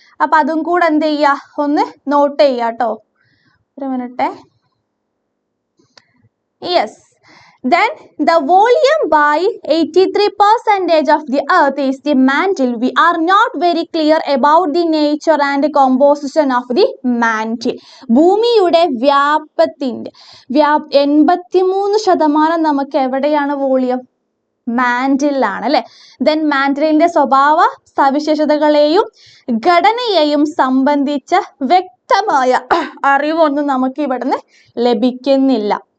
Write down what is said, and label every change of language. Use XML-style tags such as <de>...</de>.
<ml>അപ്പൊ അതും കൂടെ എന്ത് ചെയ്യാ, ഒന്ന് നോട്ട് ചെയ്യാ കേട്ടോ. ഒരു minute. Yes.</ml> <en>Then the volume by 83% of the earth is the mantle. We are not very clear about the nature and composition of the mantle.</en> <ml>ഭൂമിയുടെ വ്യാപത്തിന്റെ 83% നമുക്ക് എവിടെയാണ് വോളിയം? മാന്റിലാണ് അല്ലെ. ദെൻ മാന്റിലിന്റെ സ്വഭാവ സവിശേഷതകളെയും ഘടനയെയും സംബന്ധിച്ച വ്യക്തമായ അറിവൊന്നും നമുക്ക് ഇവിടുന്ന് ലഭിക്കുന്നില്ല.</ml>